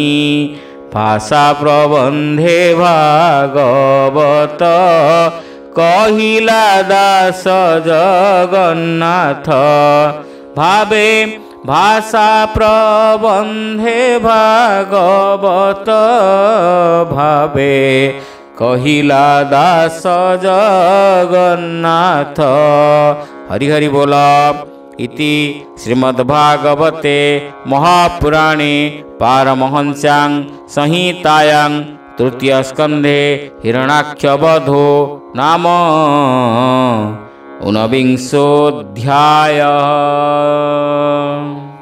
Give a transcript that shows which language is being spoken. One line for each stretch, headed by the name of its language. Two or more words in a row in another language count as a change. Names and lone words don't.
Odia: ଭାଷା ପ୍ରବନ୍ଧେ ଭାଗବତ କହିଲା ଦାସ ଜଗନ୍ନାଥ। ଭାବେ ଭାଷା ପ୍ରବନ୍ଧେ ଭାଗବତ ଭାବେ କହିଲା ଦାସ ଜଗନ୍ନାଥ। ହରି ହରି ବୋଲ।
Sanskrit: इति श्रीमद्भागवते महापुराणे पारमहंस्यां संहितायां तृतीय स्कन्धे हिरण्याक्षवधो नाम ऊनविंशोऽध्यायः।